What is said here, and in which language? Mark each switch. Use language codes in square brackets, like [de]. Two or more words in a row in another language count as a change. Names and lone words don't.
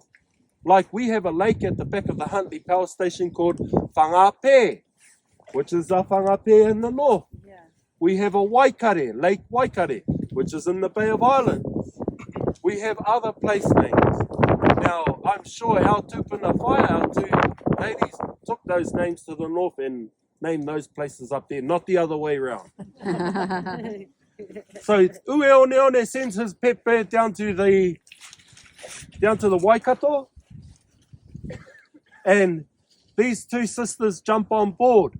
[en] Like we have a lake at the back of the Harley power station called Whangape, which is a Whangape in the north. Yeah. We have a Waikare, Lake Waikare, which is in the Bay of Islands. We have other place names. Now, I'm sure our [mi] tupuna whaia, [en] our two ladies, took those names to the north and named those places up there, not the other way around. So Ue One One sends his pet bird down to the Waikato, and these two sisters jump on board.